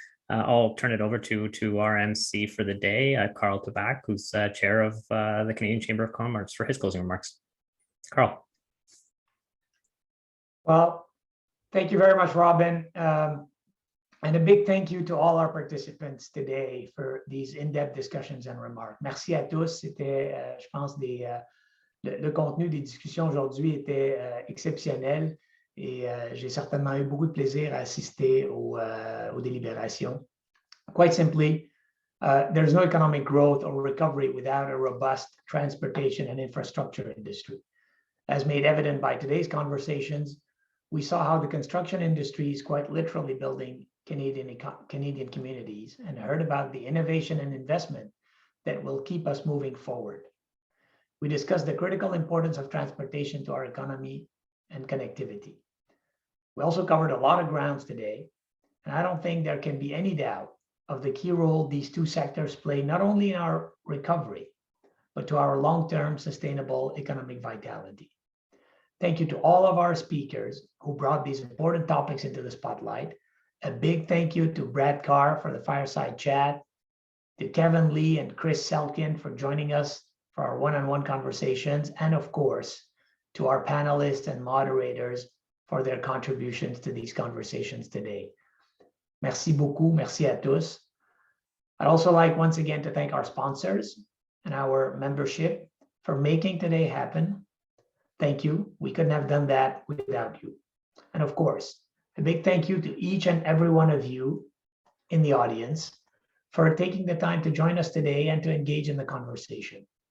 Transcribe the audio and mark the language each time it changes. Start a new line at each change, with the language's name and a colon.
English: I'll turn it over to our MC for the day, Carl Tabak, who's chair of the Canadian Chamber of Commerce, for his closing remarks. Carl. Well, thank you very much, Robin. And a big thank you to all our participants today for these in-depth discussions and remarks.
French: Merci à tous. C'était, je pense, le contenu des discussions aujourd'hui était exceptionnel et j'ai certainement eu beaucoup de plaisir à assister aux délibérations.
English: Quite simply, there's no economic growth or recovery without a robust transportation and infrastructure industry. As made evident by today's conversations, we saw how the construction industry is quite literally building Canadian communities, and heard about the innovation and investment that will keep us moving forward. We discussed the critical importance of transportation to our economy and connectivity. We also covered a lot of grounds today, and I don't think there can be any doubt of the key role these two sectors play, not only in our recovery, but to our long-term sustainable economic vitality. Thank you to all of our speakers who brought these important topics into the spotlight. A big thank you to Brad Carr for the fireside chat, to Kevin Lee and Chris Selkin for joining us for our one-on-one conversations, and of course, to our panelists and moderators for their contributions to these conversations today.
French: Merci beaucoup, merci à tous.
English: I'd also like once again to thank our sponsors and our membership for making today happen. Thank you. We couldn't have done that without you. And of course, a big thank you to each and every one of you in the audience for taking the time to join us today and to engage in the conversation.